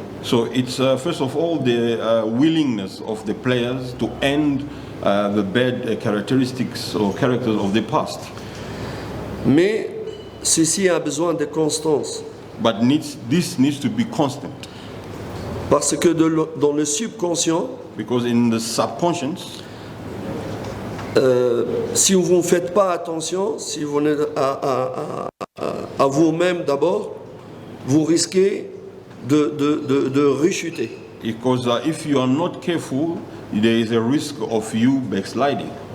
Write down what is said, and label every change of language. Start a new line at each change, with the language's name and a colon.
English: So it's first of all the willingness of the players to end the bad characteristics or characters of the past.
French: Mais ceci a besoin de constance.
English: But this needs to be constant.
French: Parce que dans le subconscient,
English: because in the subconscious,
French: si vous ne faites pas attention, si vous n'êtes à vous-même d'abord, vous risquez de rechuter.
English: Because if you are not careful, there is a risk of you backsliding.